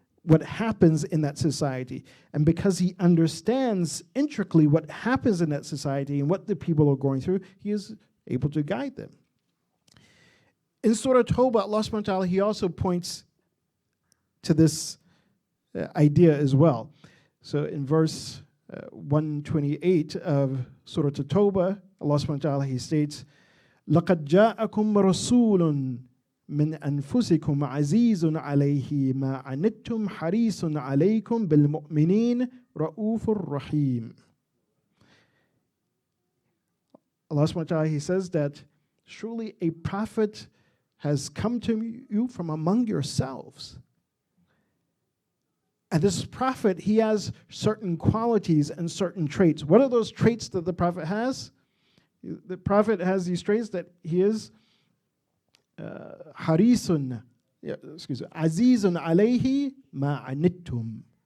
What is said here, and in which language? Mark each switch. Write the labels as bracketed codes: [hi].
[en] what happens in that society. And because he understands intricately what happens in that society and what the people are going through, he is able to guide them. In Surah Tawbah, Allah subhanahu wa ta'ala, he also points to this idea as well. So in verse 128 of Surah Tawbah, Allah subhanahu wa ta'ala, he states, [ar] لَقَدْ جَاءَكُمْ رَسُولٌ مِّنْ أَنفُسِكُمْ عَزِيزٌ عَلَيْهِ مَا عَنِتُّمْ حَرِيصٌ عَلَيْكُمْ بِالْمُؤْمِنِينَ رَؤُوفٌ رَحِيمٌ. [en] Allah subhanahu wa ta'ala, he says that surely a prophet has come to you from among yourselves. And this prophet, he has certain qualities and certain traits. What are those traits that the prophet has? The prophet has these traits that he is harisun, azizun alayhi ma anittum.